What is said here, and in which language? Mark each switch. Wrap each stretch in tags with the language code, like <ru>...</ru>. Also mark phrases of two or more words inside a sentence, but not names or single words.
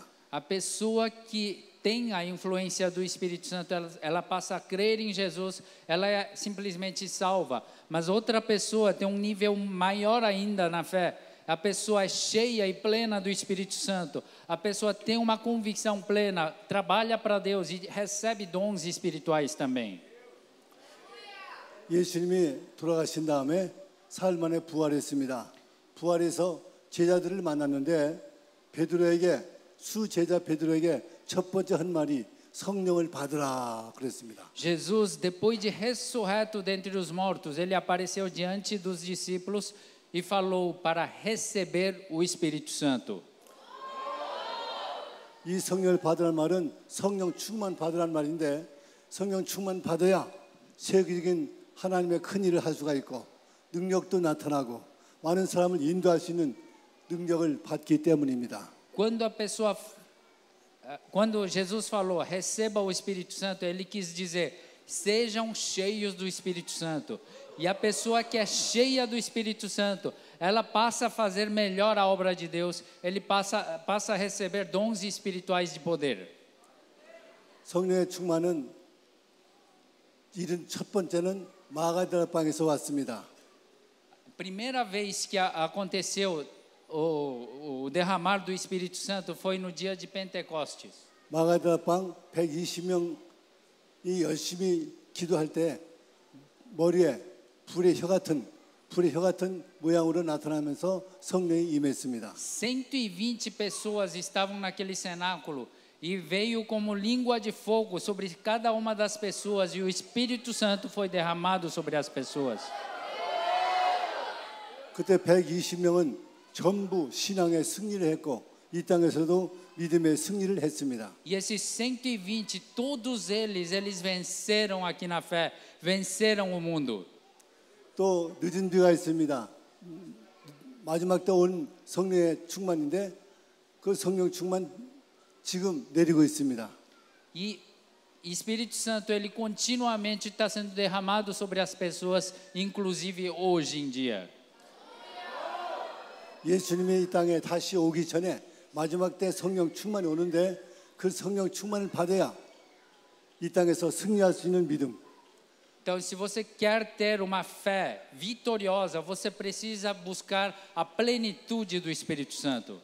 <pt>A pessoa que tem a influência do Espírito Santo, ela passa a crer em Jesus, ela é simplesmente salva. Mas outra pessoa tem um nível maior ainda na fé. A pessoa é cheia e plena do Espírito Santo. A pessoa tem uma convicção plena, trabalha para Deus e recebe dons espirituais também.</pt> <ko>예수님이 돌아가신 다음에 사흘 만에 부활했습니다. 부활해서 제자들을 만났는데 수제자 베드로에게 첫 번째 한 말이 성령을 받으라 그랬습니다.</ko> <pt>Jesus, depois de ressurreto dentre os mortos, ele apareceu diante dos discípulos e falou para receber o Espírito Santo.</pt> <ko>이 성령을 받으라는 말은 성령 충만 받으라는 말인데 성령 충만 받아야 세계적인 하나님의 큰 일을 할 수가 있고 능력도 나타나고 많은 사람을 인도할 수 있는 능력을 받기 때문입니다.</ko> <pt>Quando Jesus falou, receba o Espírito Santo, ele quis dizer, sejam cheios do Espírito Santo. E a pessoa que é cheia do Espírito Santo, ela passa a fazer melhor a obra de Deus, ele passa a receber dons espirituais de poder.</pt> <ko>성령의 충만은 첫 번째는 마가다라 방에서 왔습니다.</ko> <pt>Primeira vez que aconteceu o derramar do Espírito Santo foi no dia de Pentecostes.</pt> <ko>마가다라 방 120명이 열심히 기도할 때 머리에 불의 혀 같은 모양으로 나타나면서 성령이 임했습니다.</ko> <pt>120 pessoas estavam naquele cenáculo e veio como língua de fogo sobre cada uma das pessoas e o Espírito Santo foi derramado sobre as pessoas.</pt> <ko>그때 120명은 전부 신앙의 승리를 했고 이 땅에서도 믿음의 승리를 했습니다.</ko> <pt>E esses 120, todos eles venceram aqui na fé, venceram o mundo.</pt> <ko>또 늦은 비가 있습니다. 마지막 때 온 성령의 충만인데 그 성령 충만 지금 내리고 있습니다.</ko> <pt>E Espírito Santo, ele continuamente está sendo derramado sobre as pessoas, inclusive hoje em dia.</pt> <ko>예수님이 이 땅에 다시 오기 전에 마지막 때 성령 충만이 오는데 그 성령 충만을 받아야 이 땅에서 승리할 수 있는 믿음.</ko> <pt>Então, se você quer ter uma fé vitoriosa, você precisa buscar a plenitude do Espírito Santo.</pt>